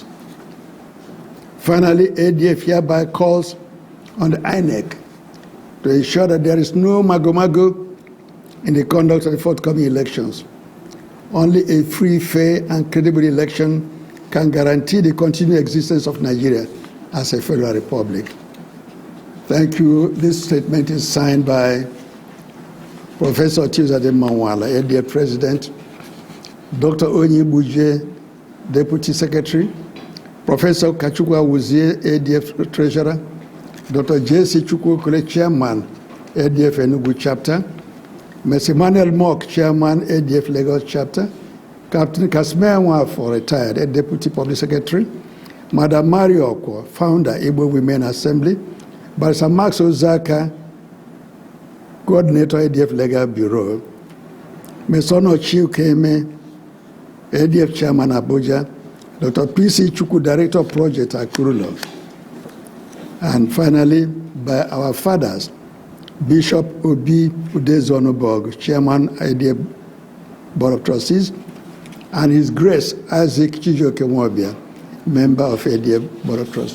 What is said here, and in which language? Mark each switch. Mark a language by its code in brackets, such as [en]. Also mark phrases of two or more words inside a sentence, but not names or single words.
[en] Finally, ADF hereby calls on the INEC to ensure that there is no mago-mago in the conduct of the forthcoming elections. Only a free, fair, and credible election can guarantee the continued existence of Nigeria as a federal republic. Thank you. This statement is signed by Professor Tizade Manwala, ADF President, Dr. Onyi Buje, Deputy Secretary, Professor Kachukwa Wuzie, ADF Treasurer, Dr. J.C. Chukwukule, Chairman, ADF Enugu Chapter, Mr. Emmanuel Mock, Chairman, ADF Lagos Chapter, Captain Kasmea Nwafo, retired, Deputy Public Secretary, Madam Mario Okwo, Founder, Igbo Women Assembly, Barrister Max Ozaka, Coordinator, ADF Legal Bureau, Mesono Chiukeme, ADF Chairman, Abuja, Dr. P.C. Chukwu, Director of Project, Akurulo. And finally, by our fathers, Bishop Obi Udezonobog, Chairman, ADF Board of Trustees, and His Grace Isaac Chijoke Mwabia, member of ADF Board of Trustees.